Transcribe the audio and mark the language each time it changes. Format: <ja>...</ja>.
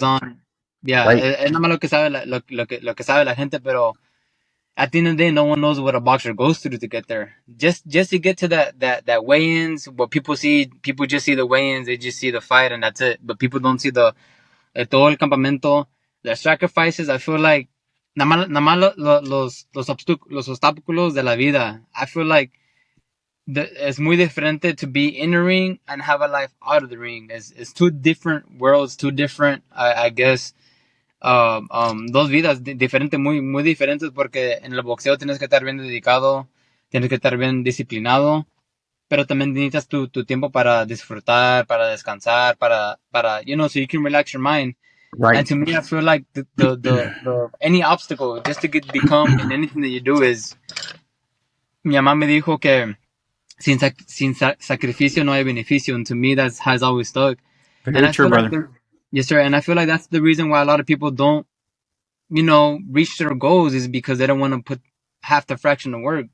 <en>goes on. Yeah, right,</en> <es>es nada más lo que sabe lo que sabe la gente,</es> <en>pero at the end of the day, no one knows what a boxer goes through to get there. Just to get to that weigh-ins, what people just see the weigh-ins, they just see the fight, and that's it. But people don't see the</en> <es>todo el campamento,</es> <en>the sacrifices. I feel like</en> <es>nada más los obstáculos de la vida.</es> <en>I feel like it's</en> <es>muy diferente</es> <en>to be in the ring and have a life out of the ring. It's two different worlds, two different, I guess,</en> <es>dos vidas diferentes, muy diferentes, porque en el boxeo tienes que estar bien dedicado, tienes que estar bien disciplinado, pero también necesitas tu tiempo para disfrutar, para descansar,</es> <en>so you can relax your mind. And right. to me, I feel like the any obstacle just to become in anything that you do is,</en> <es>mi mamá me dijo que sin sacrificio no hay beneficio,</es> <en>and to me that has always stuck. And Very I true, feel like brother. yes, sir, and I feel like that's the reason why a lot of people don't, reach their goals is because they don't want to put half the fraction of work.</en>